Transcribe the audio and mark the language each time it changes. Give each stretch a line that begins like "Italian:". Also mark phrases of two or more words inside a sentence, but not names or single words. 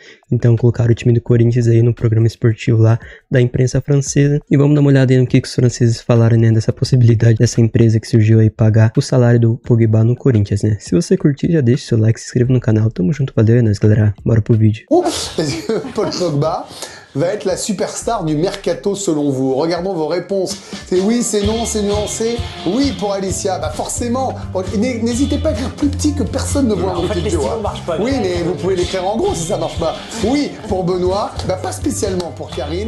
Portuguese: Então colocaram o time do Corinthians aí no programa esportivo lá da imprensa francesa. E vamos dar uma olhada aí no que os franceses falaram, né, dessa possibilidade dessa empresa que surgiu aí pagar o salário do Pogba no Corinthians, né? Se você curtir, já deixa o seu like, se inscreva no canal. Tamo junto, valeu, é nóis, galera. Bora pro vídeo.
French: Paul Pogba va être la superstar du mercato selon vous. Regardons vos réponses. C'est oui, c'est non, c'est nuancé. Oui pour Alicia, bah forcément. N'hésitez pas à écrire plus petit que personne ne voit vos petites vidéos. Oui, mais vous pouvez l'écrire en gros si ça marche pas. Oui pour Benoît, bah pas spécialement pour Karine.